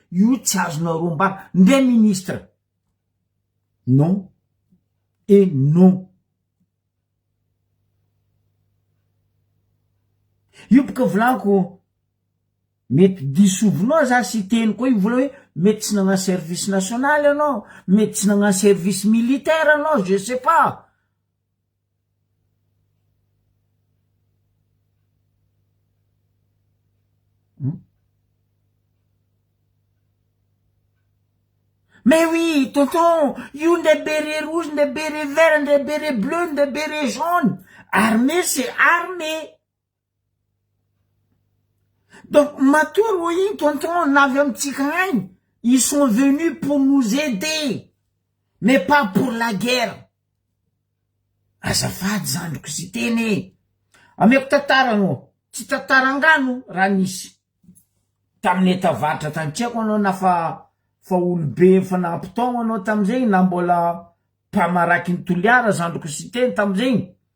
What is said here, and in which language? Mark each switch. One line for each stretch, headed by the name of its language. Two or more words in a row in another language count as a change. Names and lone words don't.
Malagasy: Io tsy azonareo mbara ndre ministre
French: non et non.
Malagasy: Io boka volaniko mety disovinao za sy teny koa io vola hoe mety tsy nagnano
French: service national
Malagasy: anao, mety tsy nagnano
French: service militaire
Malagasy: anao,
French: je sais pas. Mais oui, tonton,
Malagasy: io nde
French: béret rouge, nde béret vert, nde béret bleu, nde béret jaune. Armée, c'est armée. Donc, matour, oui, tonton, on avait un petit crainte. Ils sont venus pour nous aider, mais pas pour la guerre.
Malagasy: Azafady zandriko sy teny. Ameko tatara no, tsy tatarangano raha nisy. Tamin'ny Etavaratra tany tiako anao na fa olobe fanampitaogno anao tam'izay na mbola mpamaraky ny toliara zandriko sy teny tam'izay.